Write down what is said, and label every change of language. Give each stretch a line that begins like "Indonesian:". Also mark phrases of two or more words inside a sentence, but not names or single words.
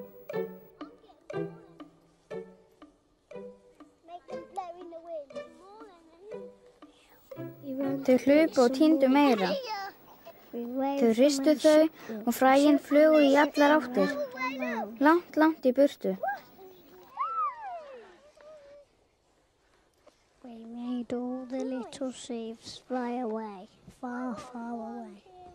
Icelandic: Þau hlupu og tíndu meira. Þau ristu þau og fræin flugu í allar áttir. Langt, langt í burtu.
English: We made all the little sheaves fly away, far, far away.